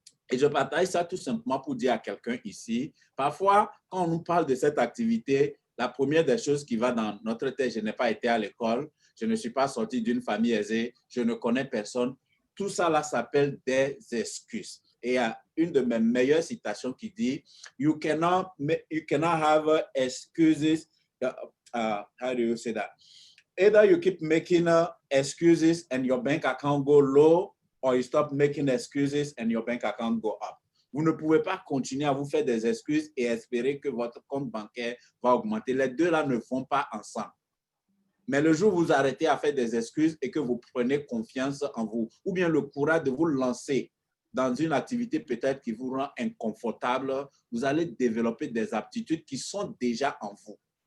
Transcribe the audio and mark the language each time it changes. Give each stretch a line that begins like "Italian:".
French: Et je partage ça tout simplement pour dire à quelqu'un ici, parfois, quand on nous parle de cette activité, la première des choses qui va dans notre tête, je n'ai pas été à l'école, je ne suis pas sorti d'une famille aisée, je ne connais personne. Tout ça là s'appelle des excuses. Et il y a une de mes meilleures citations qui dit,
English: you cannot have excuses. How do you say that? Either you keep making excuses and your bank account go low, or you stop making excuses and your bank account go up.
French: Vous ne pouvez pas continuer à vous faire des excuses et espérer que votre compte bancaire va augmenter. Les deux là ne vont pas ensemble. Mais le jour où vous arrêtez à faire des excuses et que vous prenez confiance en vous, ou bien le courage de vous lancer dans une activité peut-être qui vous rend inconfortable, vous allez développer des aptitudes qui sont déjà en vous.